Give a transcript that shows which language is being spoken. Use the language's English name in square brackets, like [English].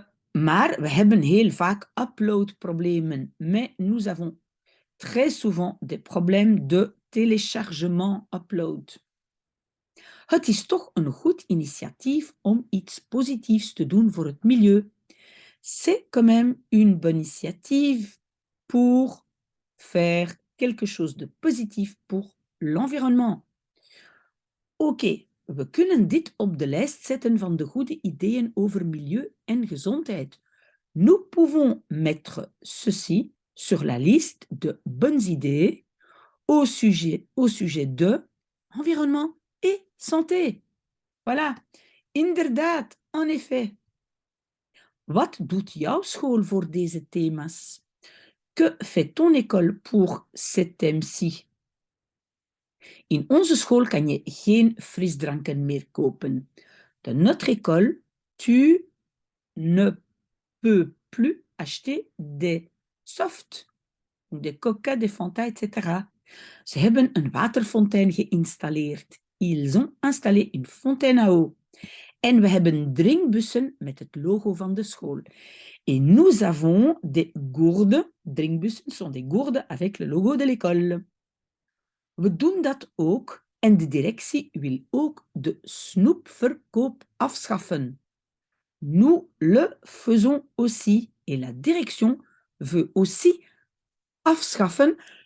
[Dutch] Maar we hebben heel vaak uploadproblemen. [French] Mais nous avons très souvent des problèmes de téléchargement upload. [Dutch] Het is toch een goed initiatief om iets positiefs te doen voor het milieu. [French] C'est quand même une bonne initiative pour faire quelque chose de positif pour l'environnement. [Dutch] Oké, we kunnen dit op de lijst zetten van de goede ideeën over milieu en gezondheid. [French] Nous pouvons mettre ceci sur la liste de bonnes idées au sujet de environnement et santé. Voilà, inderdaad, en effet. [Dutch] Wat doet jouw school voor deze thema's? [French] Que fait ton école pour ces thèmes-ci? [Dutch] In onze school kan je geen frisdranken meer kopen. [French] Dans notre école, tu ne peux plus acheter des softs, des coca, des Fanta, etc. [Dutch] Ze hebben een waterfontein geïnstalleerd. [French] Ils ont installé une fontaine à eau. [Dutch] En we hebben drinkbussen met het logo van de school. [French] Et nous avons des gourdes. Drinkbussen sont des gourdes avec le logo de l'école. [Dutch] We doen dat ook en de directie wil ook de snoepverkoop afschaffen. [French] Nous le faisons aussi. Et la direction veut aussi afschaffen.